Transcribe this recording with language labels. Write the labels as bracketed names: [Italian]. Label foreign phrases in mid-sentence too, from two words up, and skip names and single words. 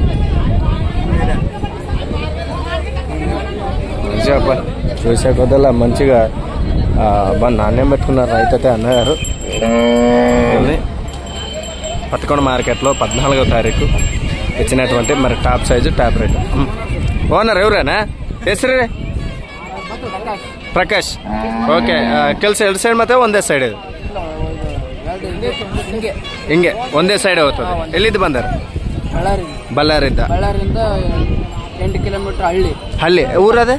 [Telugu] చూసే కొద్దలా మంచిగా నాణ్యం పెట్టుకున్నారు రైతు అయితే అన్నగారు. పత్తికొండ మార్కెట్లో 14వ తారీఖు ఇచ్చినటువంటి మరి టాప్ సైజు టాప్ రేట్. ఓనర్ ఎవరేనా? [Kannada] ಹೆಸರು ಪ್ರಕಾಶ್. ಓಕೆ. ಕೆಲಸ ಎರಡು ಸೈಡ್ ಮತ್ತೆ ಒಂದೇ ಸೈಡ್ ಇದು? ಹಿಂಗೆ ಒಂದೇ ಸೈಡ್ ಹೋಗ್ತದೆ. ಎಲ್ಲಿದ್ದು ಬಂದಾರ? ಬಳ್ಳಾರಿಂದ 8 ಕಿಲೋಮೀಟರ್ ಹಳ್ಳಿ. ಊರದೇ?